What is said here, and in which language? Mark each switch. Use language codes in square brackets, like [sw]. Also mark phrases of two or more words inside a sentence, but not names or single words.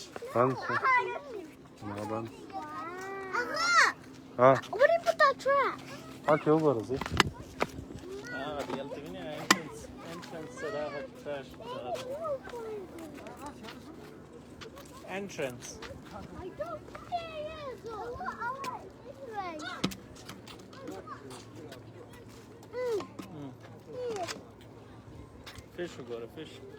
[ps] بند شو ما بند [en] Where do you put that trap? [ps] هاته وګوره زی دلته وینې entrance سره entrance [en] I don't care. [ps] fish وګوره fish